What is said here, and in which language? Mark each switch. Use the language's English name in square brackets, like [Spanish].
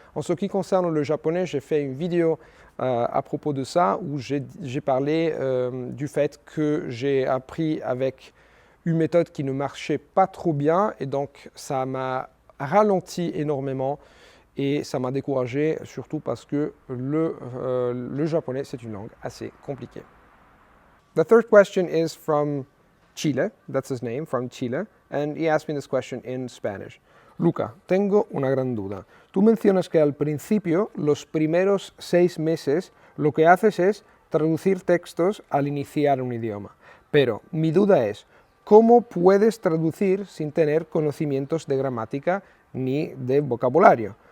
[French] En ce qui concerne le japonais, j'ai fait une vidéo à propos de ça où j'ai parlé du fait que j'ai appris avec une méthode qui ne marchait pas trop bien et donc ça m'a ralenti énormément et ça m'a découragé, surtout parce que le japonais, c'est une langue assez compliquée. [English] The third question is from Chile, that's his name, from Chile, and he asked me this question in Spanish. [Spanish] Luca, tengo una gran duda. Tú mencionas que al principio, los primeros 6 meses, lo que haces es traducir textos al iniciar un idioma. Pero mi duda es, ¿cómo puedes traducir sin tener conocimientos de gramática ni de vocabulario?